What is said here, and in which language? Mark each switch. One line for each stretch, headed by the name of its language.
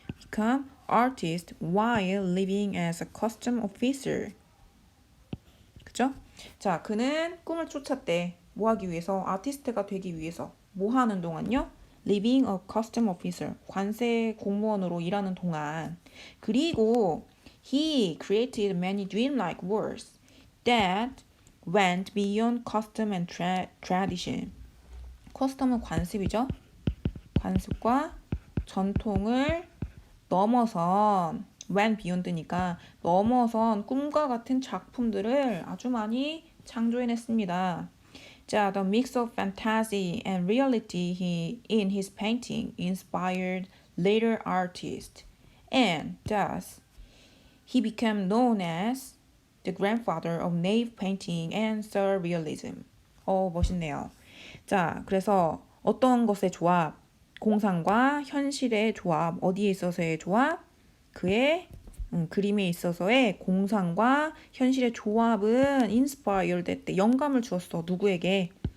English: Become artist while living as a custom officer.
Korean: 그죠? 자, 그는 꿈을 쫓았대. 뭐 하기 위해서? 아티스트가 되기 위해서. 뭐 하는 동안요?
English: Living a custom officer.
Korean: 관세 공무원으로 일하는 동안. 그리고
English: he created many dreamlike works that went beyond custom and tradition.
Korean: 커스텀은 관습이죠. 관습과 전통을 넘어선
English: went beyond
Korean: 니까 넘어선 꿈과 같은 작품들을 아주 많이 창조해냈습니다. 자,
English: the mix of fantasy and reality in his painting inspired later artists, and thus He became known as the grandfather of nave painting and surrealism.
Korean: 멋있네요. 자, 그래서 어떤 것의 조합? 공상과 현실의 조합. 어디에 있어서의 조합? 그의 그림에 있어서의 공상과 현실의 조합은
English: inspired
Korean: 했대. 영감을 주었어. 누구에게?